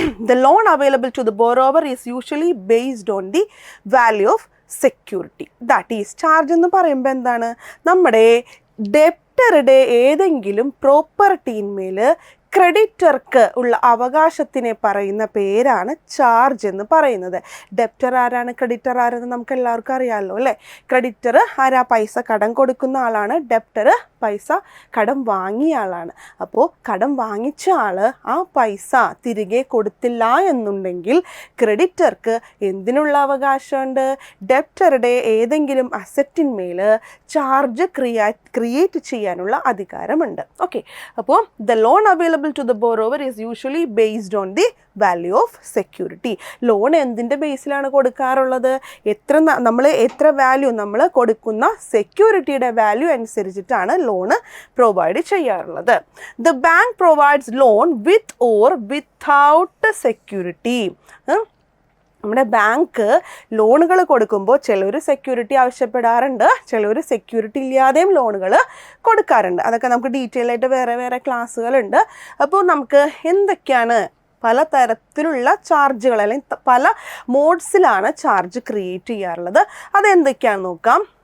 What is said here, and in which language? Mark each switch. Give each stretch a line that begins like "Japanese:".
English: The loan available to the borrower is usually based on the value of security. That is,
Malayalam: charge എന്ന് പറയുമ്പോൾ എന്താണ്? നമ്മുടെ ഡെപ്റ്ററുടെ ഏതെങ്കിലും പ്രോപ്പർട്ടിന്മേൽ ക്രെഡിറ്റർക്ക് ഉള്ള അവകാശത്തിനെ പറയുന്ന പേരാണ് ചാർജ് എന്ന് പറയുന്നത്. ഡെപ്റ്റർ ആരാണ്, ക്രെഡിറ്റർ ആരെന്ന് നമുക്ക് എല്ലാവർക്കും അറിയാമല്ലോ അല്ലേ? ക്രെഡിറ്റർ ആരാ? പൈസ കടം കൊടുക്കുന്ന ആളാണ്. ഡെപ്റ്റർ പൈസ കടം വാങ്ങിയ ആളാണ്. അപ്പോൾ കടം വാങ്ങിച്ച ആൾ ആ പൈസ തിരികെ കൊടുത്തില്ല എന്നുണ്ടെങ്കിൽ ക്രെഡിറ്റർക്ക് എന്തിനുള്ള അവകാശമുണ്ട്? ഡെപ്റ്ററുടെ ഏതെങ്കിലും അസറ്റിന്മേൽ ചാർജ് ക്രിയേറ്റ് ചെയ്യാനുള്ള അധികാരമുണ്ട്.
English: Okay, അപ്പോൾ the loan available to the borrower is usually based on the value of security.
Malayalam: Loan എന്തിൻ്റെ ബേസിലാണ് കൊടുക്കാറുള്ളത്? എത്ര വാല്യൂ നമ്മൾ കൊടുക്കുന്ന സെക്യൂരിറ്റിയുടെ വാല്യൂ അനുസരിച്ചിട്ടാണ് ലോണ് പ്രൊവൈഡ് ചെയ്യാറുള്ളത്.
English: The bank provides loan with or without security.
Malayalam: നമ്മുടെ ബാങ്ക് ലോണുകൾ കൊടുക്കുമ്പോൾ ചിലർ സെക്യൂരിറ്റി ആവശ്യപ്പെടാറുണ്ട്, ചിലർ സെക്യൂരിറ്റി ഇല്ലാതെയും ലോണുകൾ കൊടുക്കാറുണ്ട്. അതൊക്കെ നമുക്ക് ഡീറ്റെയിൽ ആയിട്ട് വേറെ ക്ലാസ്സുകളുണ്ട്. അപ്പോൾ നമുക്ക് എന്തൊക്കെയാണ് പലതരത്തിലുള്ള ചാർജുകൾ അല്ലെങ്കിൽ പല മോഡ്സിലാണ് ചാർജ് ക്രിയേറ്റ് ചെയ്യാറുള്ളത്, അതെന്തൊക്കെയാണെന്ന് നോക്കാം.